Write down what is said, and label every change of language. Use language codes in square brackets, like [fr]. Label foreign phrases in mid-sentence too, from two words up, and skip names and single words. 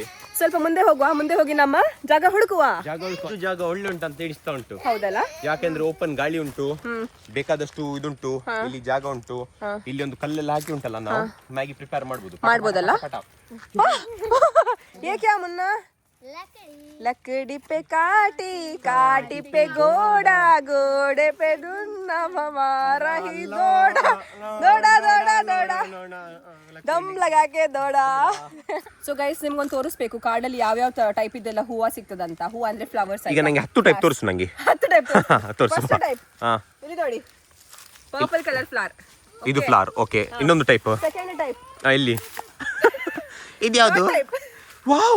[kn] ಸ್ವಲ್ಪ ಮುಂದೆ ಹೋಗುವ. ಮುಂದೆ ಹೋಗಿ ನಮ್ಮ ಜಾಗ ಹುಡುಕುವ. ಜಾಗ ಒಳ್ಳೆ ಉಂಟು ಅಂತ ಎಣಿಸ್ತಾ ಉಂಟು. ಹೌದಲ್ಲ? ಯಾಕೆಂದ್ರೆ ಓಪನ್ ಗಾಳಿ ಉಂಟು, ಬೇಕಾದಷ್ಟು ಇದುಂಟು, ಇಲ್ಲಿ ಜಾಗ ಉಂಟು. ಇಲ್ಲಿ ಒಂದು ಕಲ್ಲೆಲ್ಲ ಹಾಕಿ ಉಂಟಲ್ಲ, ನಾವು ಮ್ಯಾಗಿ ಪ್ರಿಪೇರ್ ಮಾಡ್ಬೋದಲ್ಲ? [hi] एक मुन्ना लकड़ी पे काटी, काटी पे गोड़ा, गोड़े पे दुन्ना हमारा ही दौड़ा, दौड़ा दौड़ा दौड़ा दम लगा के दौड़ा. [en] so guys, [kn] ನಿಮ್ಗೊಂದು ತೋರಿಸ್ಬೇಕು ಕಾಡಲ್ಲಿ ಯಾವ್ಯಾವ ಟೈಪ್ ಇದೆಲ್ಲ ಹೂವ ಸಿಗ್ತದಂತ. ಹೂವ ಅಂದ್ರೆ ಫ್ಲವರ್ಸ್. ಈಗ ನಂಗೆ 10 ಟೈಪ್ ತೋರಿಸು. ನಂಗೆ 10 ಟೈಪ್ ತೋರಿಸು. [en] first type [kn] ಇಲ್ಲಿ ನೋಡಿ, [en] purple colour flower. [kn] ಇದು ಫ್ಲವರ್. ಓಕೆ, ಇನ್ನೊಂದು ಟೈಪ್. [en] second type [kn] ಇಲ್ಲಿ ಇದು ಯಾವುದು? ವಾವ್,